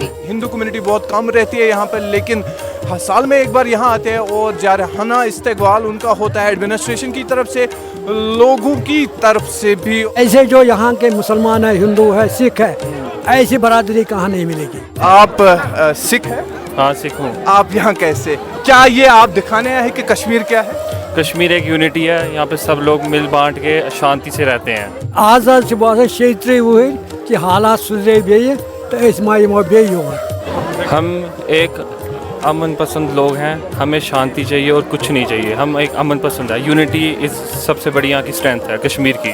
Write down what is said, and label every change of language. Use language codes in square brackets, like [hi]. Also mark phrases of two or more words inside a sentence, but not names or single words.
[ur] ہندو کمیونٹی بہت کم رہتی ہے یہاں پر لیکن سال میں ایک بار یہاں آتے ہیں اور جارحانہ استقبال ان کا ہوتا ہے ایڈمنسٹریشن کی طرف سے لوگوں کی طرف سے بھی. ایسے جو یہاں کے مسلمان ہے ہندو ہے سکھ ہے ایسی برادری کہاں نہیں ملے گی. آپ سکھ ہیں؟ ہاں سکھ ہوں. آپ یہاں کیسے کیا یہ آپ دکھانے آئے ہیں کہ کشمیر کیا ہے؟ کشمیر ایک یونٹی ہے یہاں پہ سب لوگ مل بانٹ کے شانتی سے رہتے ہیں. [ks] آز حظ چھِ باسان 36 وُہٕرۍ کہِ حالات سُدرے بیٚیہِ تہٕ أسۍ ما یِمو بیٚیہِ یور. [ur] ہم ایک امن پسند لوگ ہیں ہمیں شانتی چاہیے اور کچھ نہیں چاہیے. ہم ایک امن پسند ہے. یونٹی اس سب سے بڑی یہاں کی اسٹرینتھ ہے کشمیر کی.